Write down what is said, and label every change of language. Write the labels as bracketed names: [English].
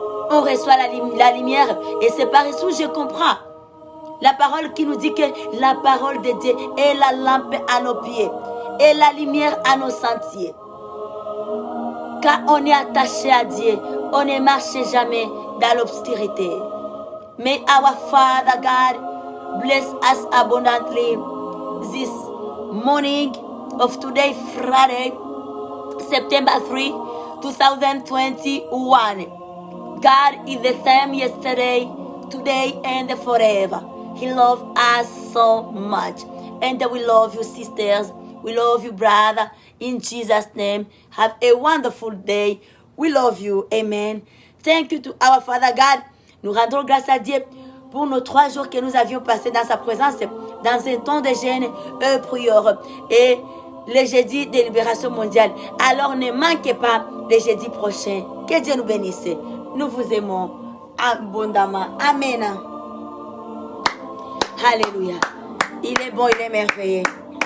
[French] On reçoit la lumière, et c'est par isso je comprends. La parole qui nous dit que la parole de Dieu est la lampe à nos pieds, et la lumière à nos sentiers. Quand on est attaché à Dieu, on ne marche jamais dans l'obscurité. [English] May our Father God bless us abundantly this morning of today, Friday, September 3, 2021. God is the same yesterday, today, and forever. He loves us so much. And we love you, sisters. We love you, brother. In Jesus' name, have a wonderful day. We love you. Amen. Thank you to our Father God. [French] Nous rendons grâce à Dieu pour nos 3 jours que nous avions passés dans sa présence, dans un temps de jeûne et prière. Et le jeudi de libération mondiale. Alors ne manquez pas le jeudi prochain. Que Dieu nous bénisse. Nous vous aimons abondamment. Amen. Alléluia. Il est bon, il est merveilleux.